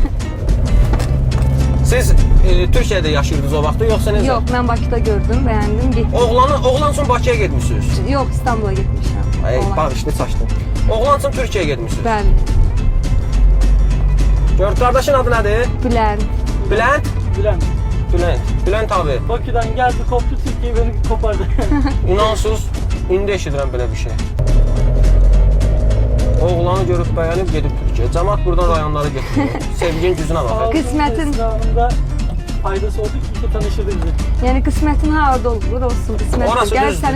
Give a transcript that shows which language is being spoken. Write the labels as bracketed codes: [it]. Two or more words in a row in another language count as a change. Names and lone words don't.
[az] Siz Türkiyədə yaşayırdınız o vaxtda, yoxsa necə? Yox, mən Bakıda gördüm, bəyəndim, getdim. Oğlan üçün Bakıya getmişsiniz? Yox, İstanbul'a getmişəm. Ay, bağışlı çaşdım. Oğlan üçün Türkiyəyə getmişsiniz? Bəli. Gör, qardaşın adı nədir? Bülent. Bülent? Bülent. Bülent abi. [tr] Bakü'den geldi, koptu, Türkiye beni kopardı. [az] İnansız, indi eşidirəm belə bir şey. Oğlanı görüb bəyənib gedib Türkiyə. Cəmaat buradan rayonlara getmiyor. Sevginin gücünə baxır. Qismətin. Sınavında faydası oldu ki iki tanışırdı bizi. Yəni qismətin harada olur olsun, qismətin. Orası Gəlir düzdür.